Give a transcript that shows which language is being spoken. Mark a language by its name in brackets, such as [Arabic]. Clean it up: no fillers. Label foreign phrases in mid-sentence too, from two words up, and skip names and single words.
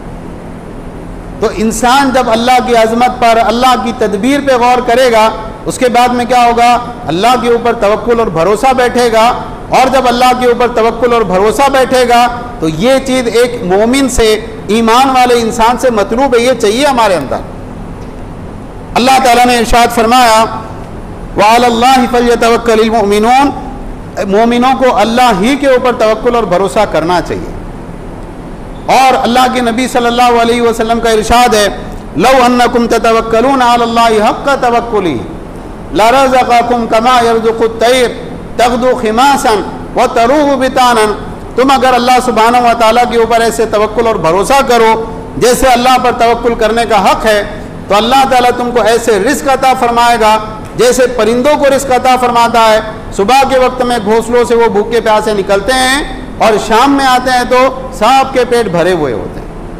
[Hindi] तो इंसान जब अल्लाह की अज़मत पर, अल्लाह की तदबीर पे गौर करेगा, उसके बाद में क्या होगा? अल्लाह के ऊपर तवक्कुल और भरोसा बैठेगा। और जब अल्लाह के ऊपर तवक्कुल और भरोसा बैठेगा तो ये चीज़ एक मोमिन से, ईमान वाले इंसान से मतलूब है, ये चाहिए हमारे अंदर। अल्लाह ताला ने इरशाद फरमाया, [Arabic] وعلى الله فليتوكل المؤمنون, [Hindi] मोमिनों को अल्लाह ही के ऊपर तवक्कुल और भरोसा करना चाहिए। और अल्लाह के नबी [Arabic] صلى الله عليه وسلم [Hindi] का इरशाद है, [Arabic] لو أنكم تتوكلون على الله حق توكله لرزقكم كما يرزق الطير تغدو خماصا وتروح بطانا. [Hindi] तुम अगर अल्लाह [Arabic] سبحانه وتعالى [Hindi] के ऊपर ऐसे तवक्कुल और भरोसा करो जैसे अल्लाह पर तवक्कुल करने का हक़ है, तो अल्लाह ताला तुमको ऐसे रिज़्क़ अता फरमाएगा जैसे परिंदों को रिज़्क़ अता फरमाता है। सुबह के वक्त में घोंसलों से वो भूखे प्यासे निकलते हैं और शाम में आते हैं तो सांप के पेट भरे हुए होते हैं।